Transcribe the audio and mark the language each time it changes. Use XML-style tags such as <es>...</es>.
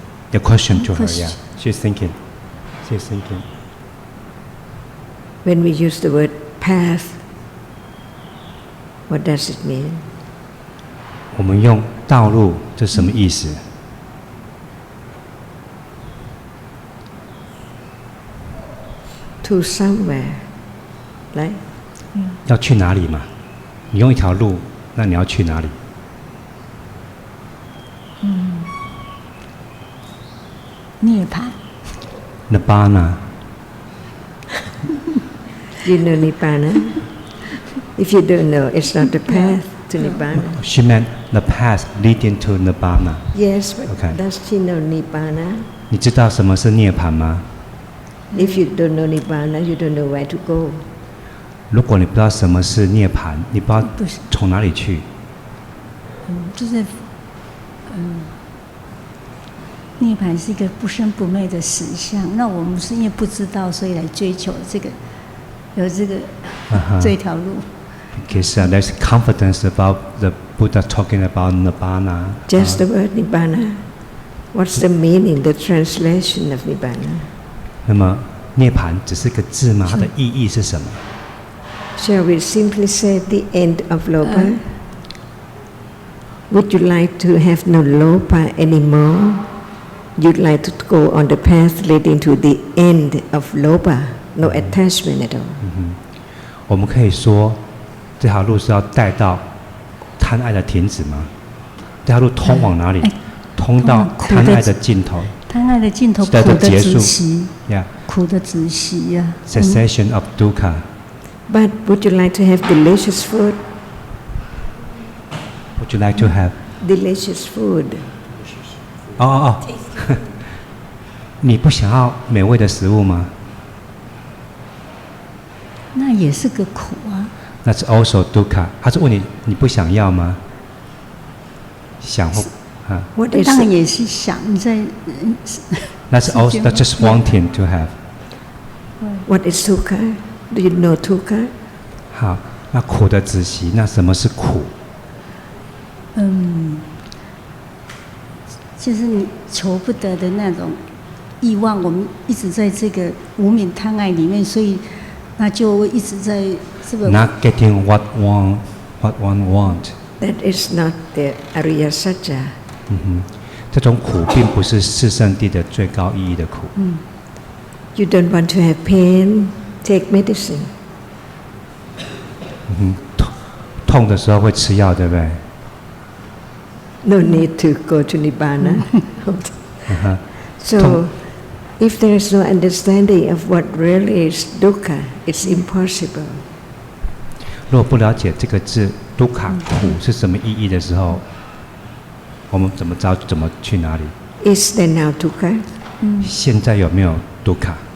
<en>？The question to her, yeah. She's thinking. When we use the word path, what does it mean?</en> <zh>我们用道路，这什么意思</zh> <en>？To somewhere, right?</en> <zh>要去哪里嘛？你用一条路，那你要去哪里？涅槃。</zh> <en>Nibbana. You know Nibbana? If you don't know, it's not the path to Nibbana. She meant the path leading to Nibbana. Yes, but okay. Does she know Nibbana?</en> <zh>你知道什么是涅槃吗？</zh> <en>If you don't know Nibbana, you don't know where to go.</en> <zh>如果你不知道什么是涅槃，你不知道从哪里去。就是涅槃是一个不生不灭的实相。那我们是因为不知道，所以来追求这个，有这个这条路。</zh> <en>Because there's confidence about the Buddha talking about Nibbana. Just the word Nibbana. What's the meaning, the translation of Nibbana?</en> <zh>那么涅槃只是个字吗？它的意义是什么？</zh> <en>Shall we simply say the end of Lopa? Would you like to have no Lopa anymore? You'd like to go on the path leading to the end of Lopa, no attachment at all.</en> <zh>我们可以说，这条路是要带到贪爱的停止吗？这条路通往哪里？通到贪爱的尽头。贪爱的尽头，苦的止息。苦的止息呀。</zh> <en>Cessation of dukkha. But would you like to have delicious food? Would you like to have delicious food?</en> <zh>你不想要美味的食物吗？那也是个苦啊。</zh> <en>That's also dukkha.</en> <zh>他是问你，你不想要吗？想或当然也是想你在。</zh> <en>That's just wanting to have. What is dukkha? Do you know dukkha?</en> <zh>好，那苦的止息，那什么是苦？就是你求不得的那种欲望，我们一直在这个无明贪爱里面，所以那就会一直在这个。</zh> <en>Not getting what one want. That is not the Ariya Satya.</en> <zh>这种苦并不是四圣谛的最高意义的苦。</zh> <en>You don't want to have pain, take medicine.</en> <zh>痛的时候会吃药，对不对？</zh> <en>No need to go to Nibbana. So, if there is no understanding of what really is dukkha, it's impossible.</en> <zh>如果不了解这个字 dukkha 苦是什么意义的时候，我们怎么知道怎么去哪里？</zh> <en>Is there now dukkha?</en> <zh>现在有没有 dukkha?</zh>